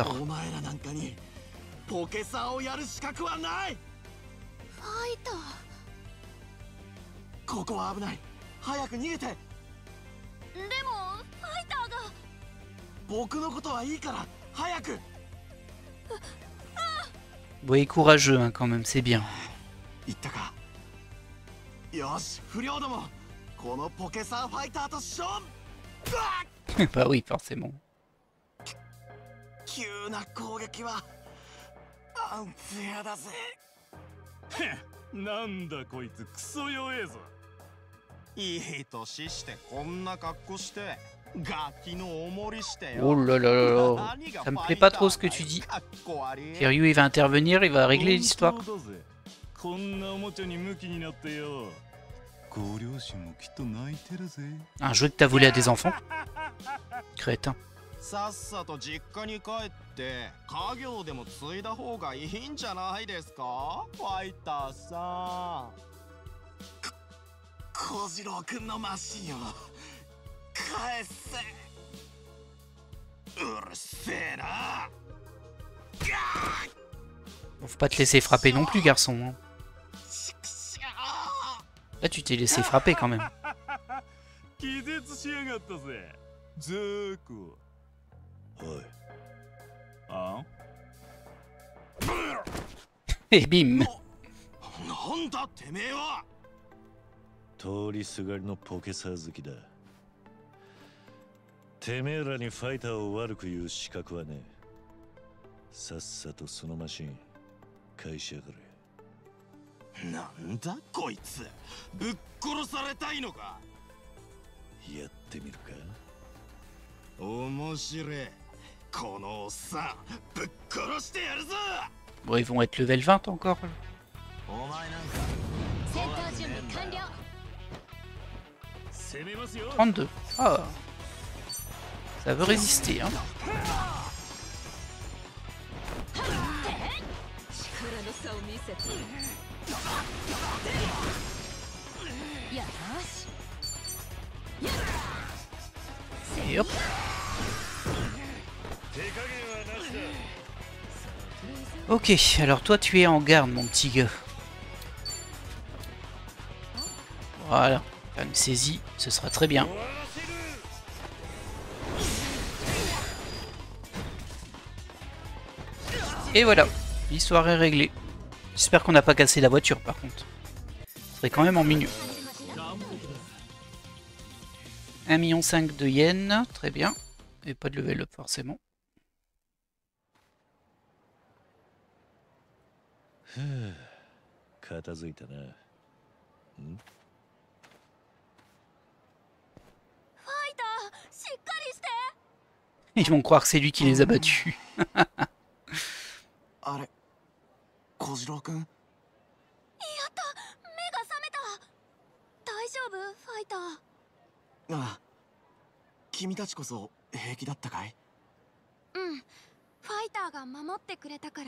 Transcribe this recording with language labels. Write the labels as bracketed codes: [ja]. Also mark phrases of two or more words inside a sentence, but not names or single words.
[ja] お前らなんかにポケサーをやる資格はない。ファイタここは危ない。早く逃げて。でもファイターが。僕のことはいいから早く。 [fr] Vous voyez courageux hein, quand même, c'est bien. [ja] 言ったか。よし、不良ども、このポケサーファイターと勝負。 [fr] Bah oui, forcément. [ja] 急な攻撃はアンフェアだぜ。なんだこいつクソ弱えぞ。いい年してこんな格好してガキのおもりしてよ。 [fr] Oh là là là là. Ça me plaît pas trop ce que tu dis. Kiryu il va intervenir, il va régler l'histoire. [ja] こんなおもちゃにムキになってよ。ご両親もきっと泣いてるぜ。 [fr] Un jeu que t'as volé à des enfants? Crétin. [ja] さっさと実家に帰って家業でも継いだ方がいいんじゃないですか、ファイターさん。小次郎くんのマシンを返せ。うるせえな。 [fr] Faut pas te laisser frapper non plus, garçon. Hein. Là, tu t'es laissé frapper quand même. [ja] 気絶しやがったぜ。ザーコ。おい。あ？ [fr] Et bim. [ja] なんだてめえは。通りすがりのポケサー好きだ。てめえらにファイターを悪く言う資格はねえ。さっさとそのマシン返しやがれ。なんだこいつ、ぶっ殺されたいのか。やってみるか。面白い。このおっさんぶっ殺してやるぞ。 [fr] Bon, ils vont être level 20 encore. [ja] お前なんか戦闘準備完了。攻めますよ。 32. [fr] Ah. Ça veut résister. Hein. 力の差を見せて。よし。 Et hop. Ok, alors toi tu es en garde mon petit gars. Voilà, faire une saisie, ce sera très bien. Et voilà, l'histoire est réglée. J'espère qu'on n'a pas cassé la voiture par contre. Ce serait quand même en milieu. 1,5 million de yens, très bien. Et pas de level up forcément. [ja] 片付いたな。ん？ [fr] Ils vont croire que c'est lui qui les a battus. [ja] あれ、小次郎くん。やった、目が覚めた。大丈夫、ファイター。ああ、君たちこそ平気だったかい？うん、ファイターが守ってくれたから。